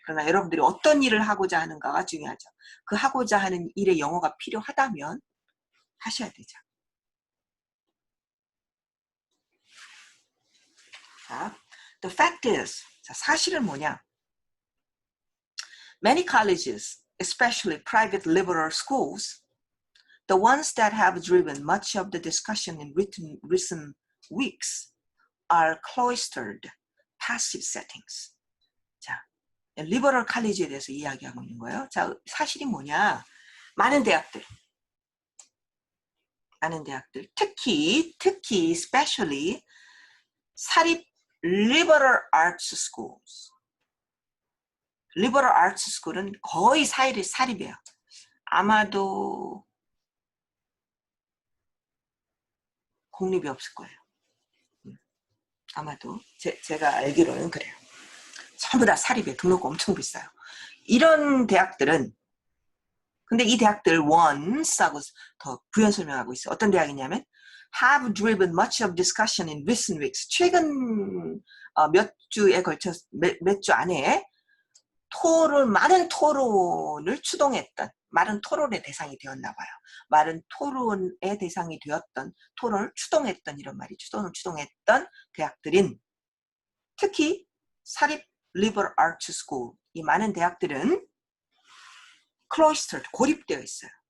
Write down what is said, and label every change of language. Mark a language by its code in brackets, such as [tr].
[ko] 그러나 여러분들이 어떤 일을 하고자 하는가가 중요하죠. 그 하고자 하는 일에 영어가 필요하다면 하셔야 되죠. 자, [en] the fact is, [ko] 자, 사실은 뭐냐? [en] Many colleges, especially private liberal schools, the ones that have driven much of the discussion in recent weeks, are cloistered, passive settings. [ko] 자, 리버럴 칼리지에 대해서 이야기하고 있는 거예요. 자, 사실이 뭐냐? 많은 대학들, 특히 especially 사립 liberal arts schools. liberal arts school은 거의 사립이에요. 아마도 공립이 없을 거예요. 아마도 제가 알기로는 그래요. 전부 다 사립에 등록금 엄청 비싸요. 이런 대학들은 근데 이 대학들 once하고 더 부연 설명하고 있어요. 어떤 대학이냐면 [en] have driven much of discussion in recent weeks. [ko] 최근 몇 주에 걸쳐 몇 주 안에 많은 토론을 추동했던 많은 토론의 대상이 되었나 봐요. 많은 토론의 대상이 되었던 토론을 추동했던 이런 말이죠. 토론을 추동했던 대학들인 특히 사립 liberal arts school 이 많은 대학들은 cloistered 고립되어 있어요.